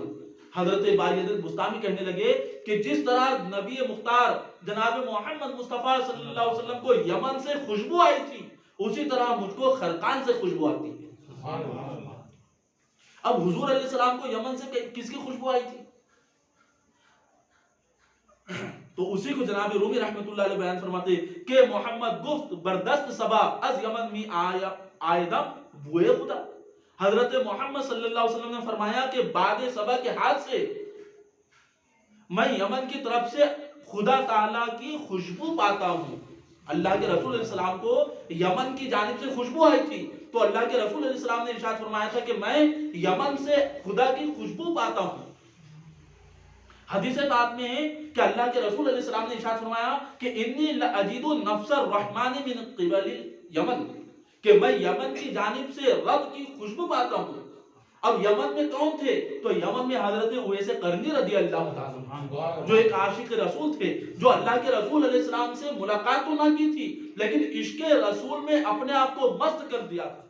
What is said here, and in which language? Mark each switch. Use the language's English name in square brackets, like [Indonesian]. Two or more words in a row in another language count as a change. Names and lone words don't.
[Urdu] حضرت بایزید بستامی کہنے لگے کہ جس طرح نبی مختار جناب محمد مصطفیٰ صلی اللہ علیہ وسلم کو یمن سے خوشبو آئی تھی, اسی طرح مجھ کو خرقان سے خوشبو آتی ہے. اب حضور علیہ السلام کو یمن سے کس کی خوشبو آئی تھی؟ تو اسی کو جناب رومی رحمت اللہ علیہ بیان فرماتے کہ [Persian] محمد گفت بردست سبا از یمن می آئیدم بوئے خدا. [Urdu] حضرت محمد صلی اللہ علیہ وسلم نے فرمایا کہ باد سبا کے ہاتھ سے میں یمن کی طرف سے خدا تعالیٰ کی خوشبو پاتا ہوں. اللہ کے رسول علیہ السلام کو یمن کی جانب سے خوشبو آئی تھی تو اللہ کے رسول علیہ السلام نے ارشاد فرمایا تھا کہ میں یمن سے خدا کی خوشبو پاتا ہوں. حدیث بات میں ہے کہ اللہ کے رسول علیہ السلام نے ارشاد فرمایا کہ [Arabic] انی لاجد نفس الرحمن من قبل یمن, [Urdu] کہ میں یمن کی جانب سے رب کی خوشبو پاتا ہوں. اب یمن میں کون تھے؟ تو یمن میں حضرت اویس قرنی رضی اللہ تعالیٰ جو ایک عاشق رسول تھے, جو اللہ کے رسول علیہ السلام سے ملاقات تو نہ کی تھی لیکن عشق رسول میں اپنے آپ کو مست کر دیا تھا.